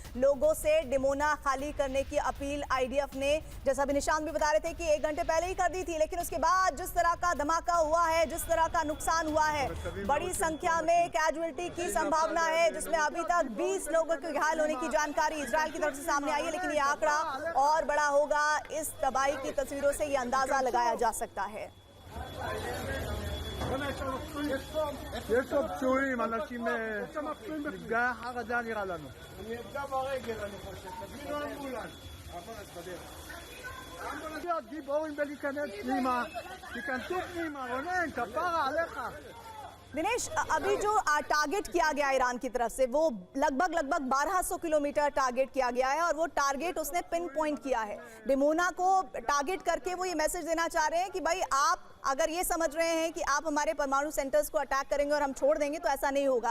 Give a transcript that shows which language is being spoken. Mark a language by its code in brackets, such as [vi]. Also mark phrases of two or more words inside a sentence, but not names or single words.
[hi] लोगों से डिमोना खाली करने की अपील आईडीएफ ने, जैसा भी निशान भी बता रहे थे, कि 1 घंटे पहले ही कर दी थी, लेकिन उसके बाद जिस तरह का धमाका हुआ है, जिस तरह का नुकसान हुआ है, बड़ी संख्या में कैजुअलिटी की संभावना है, जिसमें अभी तक 20 लोगों के घायल होने की जानकारी इजराइल की तरफ से सामने आई है। लेकिन ये आंकड़ा और बड़ा होगा। इस तबाही की तस्वीरों से ये अंदाजा लगाया जा सकता है। [he] יש לו פצועים, אנשים נפגעי החרדה נראה לנו. אני אפגע ברגל, אני חושב. תביאו אמבולנס. אמבולנס. גיבורים בלהיכנס פנימה. תיכנסו פנימה, רונן, כפרה עליך. [hi] दिनेश, अभी जो टारगेट किया गया ईरान की तरफ से, वो लगभग 1200 किलोमीटर टारगेट किया गया है और वो टारगेट उसने [en] pin point [hi] किया है। डिमोना को टारगेट करके वो ये मैसेज देना चाह रहे हैं कि भाई आप अगर ये समझ रहे हैं कि आप हमारे परमाणु सेंटर्स को अटैक करेंगे और हम छोड़ देंगे, तो ऐसा नहीं होगा।